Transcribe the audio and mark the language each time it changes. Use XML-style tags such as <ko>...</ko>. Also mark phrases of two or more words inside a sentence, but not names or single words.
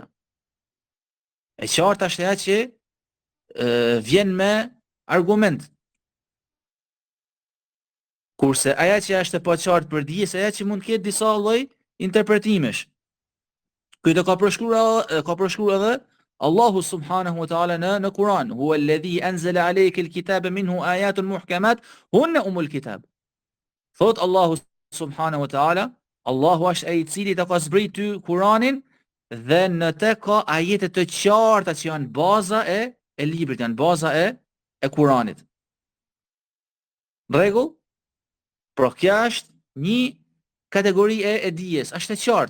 <sq>E qartë është ajo që vjen me argument. Kurse aja që është e paqartë për dijes, aja që mund të ketë disa lloj interpretimesh. Këtë ka përshkruar edhe Allahu</sq> <ar>سبحانه وتعالى</ar> <sq>në Kur'an,</sq> <ar>هو الذي أنزل عليك الكتاب منه آيات محكمات هن أم الكتاب.</ar> <sq>Thot Allahu</sq> <ar>سبحانه وتعالى,</ar> <sq>Allahu është ai i cili të ka zbrit ty Kur'anin dhe në të ka ajete të qarta që janë baza e librit, janë baza e Kur'anit. Rregull? Pra kjo është një kategori e dijes, është e qartë.</sq>